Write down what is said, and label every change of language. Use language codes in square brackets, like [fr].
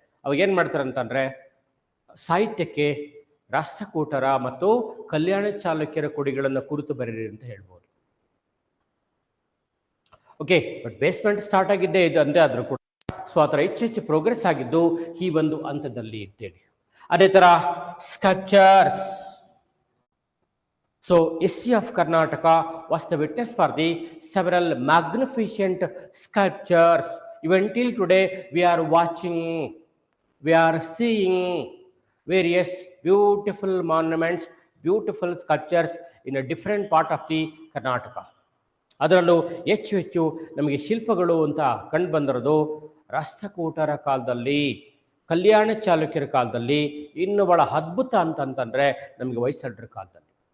[kn] ಅವಾಗ ಏನ್ ಮಾಡ್ತಾರೆ ಅಂತಂದ್ರೆ ಸಾಹಿತ್ಯಕ್ಕೆ ರಾಷ್ಟ್ರಕೂಟರ ಮತ್ತು ಕಲ್ಯಾಣ ಚಾಲುಕ್ಯರ ಕೊಡುಗೆಗಳನ್ನು ಕುರಿತು ಬರೀರಿ ಅಂತ ಹೇಳ್ಬೋದು. ಓಕೆ, ಬಟ್ ಬೇಸ್ಮೆಂಟ್ ಸ್ಟಾರ್ಟ್ ಆಗಿದ್ದೇ ಇದು ಅಂದೇ ಆದ್ರೂ ಕೂಡ ಆ ಥರ ಹೆಚ್ಚು ಪ್ರೋಗ್ರೆಸ್ ಆಗಿದ್ದು ಈ ಒಂದು ಹಂತದಲ್ಲಿ ಅಂತೇಳಿ. ಅದೇ ತರ sculptures. [en] History of Karnataka was the witness for the several magnificent sculptures. Even till today we are watching we are seeing various beautiful monuments, beautiful sculptures in a different part of the Karnataka. [kn] ಅದರಲ್ಲೂ ಹೆಚ್ಚು ಹೆಚ್ಚು ನಮಗೆ ಶಿಲ್ಪಗಳು ಅಂತ ಕಂಡು ಬಂದಿರೋದು ರಾಷ್ಟ್ರಕೂಟರ ಕಾಲದಲ್ಲಿ, ಕಲ್ಯಾಣ ಚಾಲುಕ್ಯರ ಕಾಲದಲ್ಲಿ, ಇನ್ನು ಬಹಳ ಅದ್ಭುತ ಅಂತಂತಂದ್ರೆ ನಮಗೆ ಹೊಯ್ಸಳರ ಕಾಲದಲ್ಲಿ.